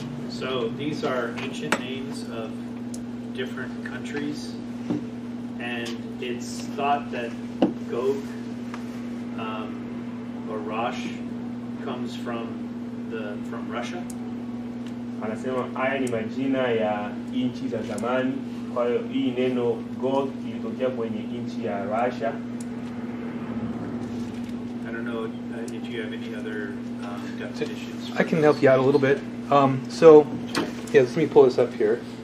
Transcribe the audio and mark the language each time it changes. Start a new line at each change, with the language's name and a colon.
English: So these are ancient names of different countries, and it's thought that Gog or Rosh comes from Russia.
Swahili: Anasema haya ni majina ya nchi za zamani. Kwa hiyo hii neno Gog ilitokea kwenye nchi ya Russia.
English: I don't know if you have any other definitions. I can help you out a little bit. So, let me pull this up here.